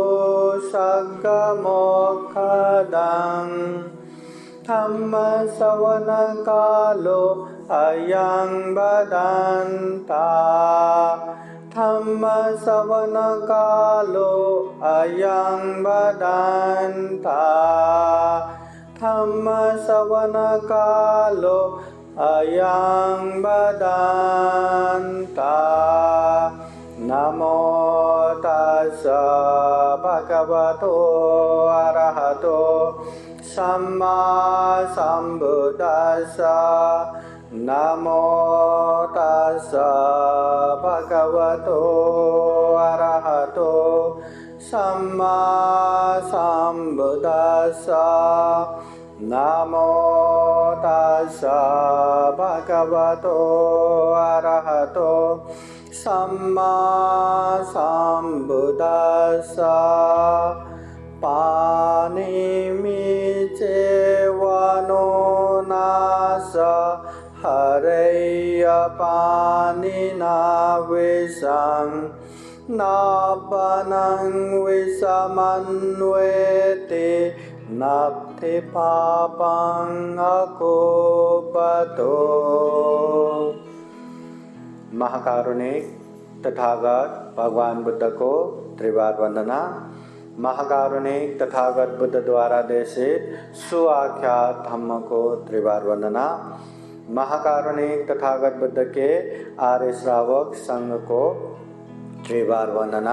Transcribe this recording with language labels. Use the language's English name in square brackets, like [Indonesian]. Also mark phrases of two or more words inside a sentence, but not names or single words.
[Pali] सद्गमोक्षदं धम्मश्रवणकालो अयं वदन्ता धम्मश्रवणकालो अयं वदन्ता धम्मश्रवणकालो अयं वदन्ता। नमो तस्स भगवतो अरहतो सम्मा सम्बुद्दस्स। नमो तस्स भगवतो अरहतो सम्मा सम्बुद्दस्स। नमो तस्स भगवतो अरहतो सम्मा सम्बुद्दस्स। पाणिनिचेवनो नास हरेय पाणिना विषं नापनं विषमन्वेति नत्थि पापं अकुपतो। [Hindi] महाकारुणिक तथागत भगवान बुद्ध को त्रिवार वंदना। महाकारुणिक तथागत बुद्ध द्वारा देशित सुआख्यात धम्म को त्रिवार वंदना। महाकारुणिक तथागत बुद्ध के आर्य श्रावक संघ को त्रिवार वंदना।